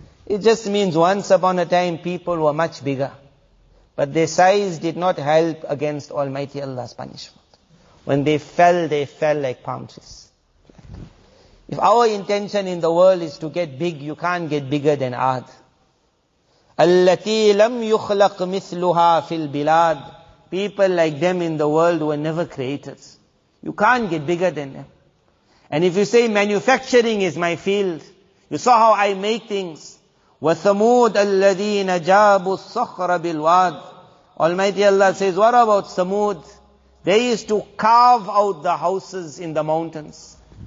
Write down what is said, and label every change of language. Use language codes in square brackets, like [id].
[en] It just means once upon a time, people were much bigger. But their size did not help against Almighty Allah's punishment. When they fell like palm trees. If our intention in the world is to get big, you can't get bigger than Ad. [ar] التي لم يخلق مثلها في البلاد. [en] People like them in the world were never created. You can't get bigger than them. And if you say manufacturing is my field, you saw how I make things. [ar] وَثَمُودَ الَّذِينَ جَابُوا الصَّخْرَ بِالْوَادِ. [en] Almighty Allah says, what about Thamud? They used to carve out the houses in the mountains.